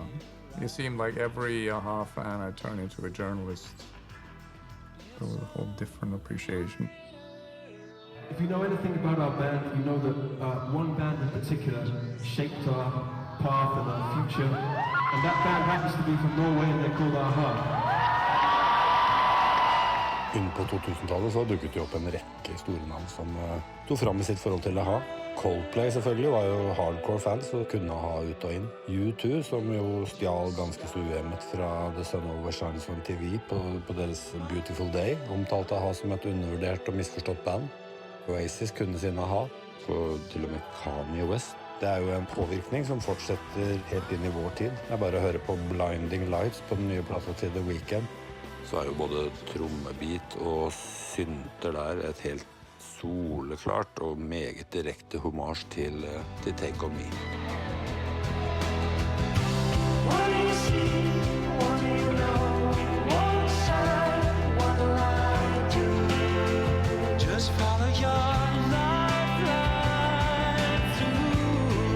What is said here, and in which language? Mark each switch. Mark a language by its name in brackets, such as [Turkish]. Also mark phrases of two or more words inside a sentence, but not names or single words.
[English] It seemed like every A-ha fan I turned into a journalist. It was a whole different appreciation. If you know anything about our band, you know that one band in particular shaped our path and our future. And that band happens to be from Norway, and they're called A-ha. [Norwegian] Inn på 2000-tallet så dukket det opp en rekke store navn som tog fram i sitt forhold til A-ha. Coldplay selvfølgelig var jo [English] hardcore fans [Norwegian] og kunne A-ha ut og inn. U2 som jo stjal ganske så uhemmet fra The Sun Overshines on TV på deres Beautiful Day, omtalte A-ha som et undervurdert og misforstått band. Oasis kunne sin A-ha, og til og med Kanye West. Det jo en påvirkning som fortsetter helt inn i vår tid. Det bare å høre på Blinding Lights på den nye plata til The Weeknd. Så jo både trommebit og synter der et helt soleklart og meget direkte hommage til Take On Me. [English] Just follow your lifeline through.